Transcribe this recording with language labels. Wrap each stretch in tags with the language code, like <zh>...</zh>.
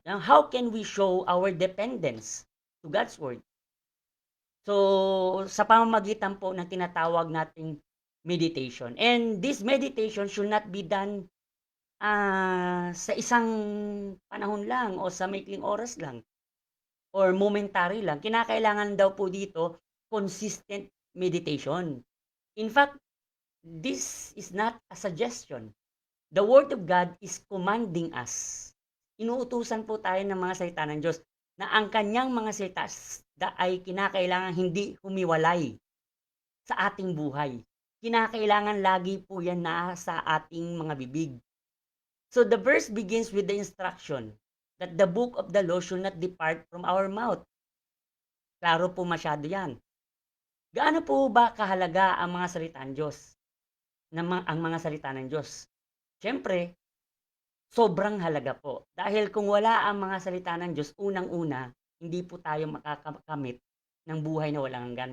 <en>Now, how can we show our dependence to God's Word?</en> <tl>So, sa pamamagitan po ng tinatawag nating meditation.</tl> <en>And this meditation should not be done</en> <tl>sa isang panahon lang o sa maikling oras lang or momentary lang. Kinakailangan daw po dito consistent meditation.</tl> <en>In fact, this is not a suggestion. The Word of God is commanding us.</en> <tl>Inuutusan po tayo ng mga salita ng Diyos na ang kanyang mga salita ay kinakailangan hindi humiwalay sa ating buhay. Kinakailangan lagi po yan na sa ating mga bibig.</tl> <en>So the verse begins with the instruction that the book of the law should not depart from our mouth.</en> <tl>Klaro po masyado yan. Gaano po ba kahalaga ang mga salita ng Diyos? Ang mga salita ng Diyos? Siyempre, sobrang halaga po. Dahil kung wala ang mga salita ng Diyos, unang-una, hindi po tayo makakamit ng buhay na walang hanggan.</tl>